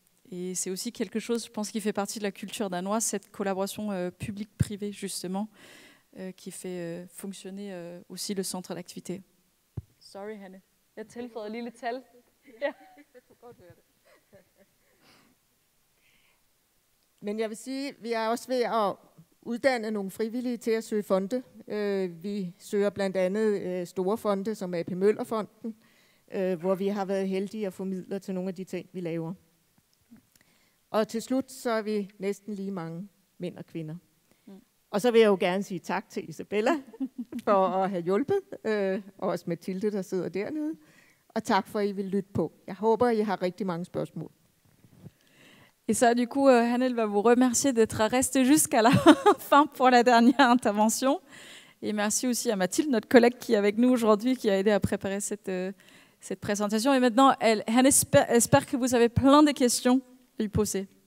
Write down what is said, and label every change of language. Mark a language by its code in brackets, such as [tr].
[fr] Et c'est aussi quelque chose, je pense, qui fait partie de la culture danoise, cette collaboration publique-privée, justement, qui fait fonctionner aussi le centre d'activité. [en] Sorry, Hanne. [da] Jeg tilføjede et lille tal. Ja. Men jeg vil sige, vi er også ved at uddanne nogle frivillige til at søge fonde. Vi søger blandt andet store fonde, som AP Møller-fonden, hvor vi har været heldige at få midler til nogle af de ting, vi laver. Og til slut, så er vi næsten lige mange mænd og kvinder. Og så vil jeg jo gerne sige tak til Isabella for at have hjulpet, og også Mathilde, der sidder dernede. Og tak for, at I vil lytte på. Jeg håber, I har rigtig mange spørgsmål. [fr] Et ça, du coup, Hanel va vous remercier d'être resté jusqu'à la fin pour la dernière intervention. Et merci aussi à Mathilde, notre collègue qui est avec nous aujourd'hui, qui a aidé à préparer cette présentation. Et maintenant, Hanne espère que vous avez plein de questions à lui poser.